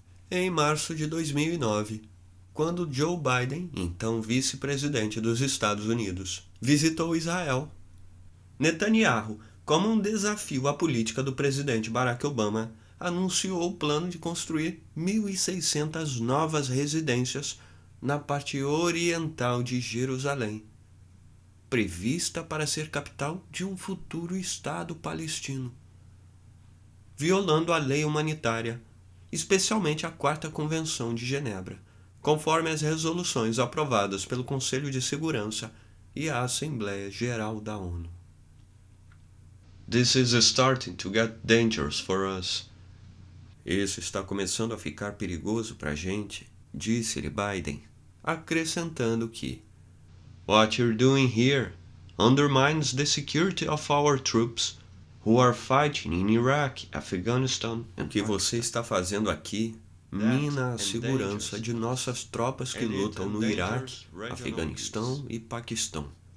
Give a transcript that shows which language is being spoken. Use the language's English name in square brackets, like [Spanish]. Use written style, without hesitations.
[Portuguese] Em março de 2009, quando Joe Biden, então vice-presidente dos Estados Unidos, visitou Israel, Netanyahu, como um desafio à política do presidente Barack Obama, anunciou o plano de construir 1.600 novas residências na parte oriental de Jerusalém, prevista para ser capital de um futuro Estado palestino, violando a lei humanitária, especialmente a Quarta Convenção de Genebra, conforme as resoluções aprovadas pelo Conselho de Segurança e a Assembleia Geral da ONU. [English] This is starting to get dangerous for us. [Portuguese] Isso está começando a ficar perigoso para a gente, disse-lhe Biden, acrescentando que [English] What you're doing here undermines the security of our troops who are fighting in Iraq, Afghanistan and Pakistan. [Portuguese] O que você está fazendo aqui mina a segurança de nossas tropas que lutam no Iraque, Afeganistão e Paquistão.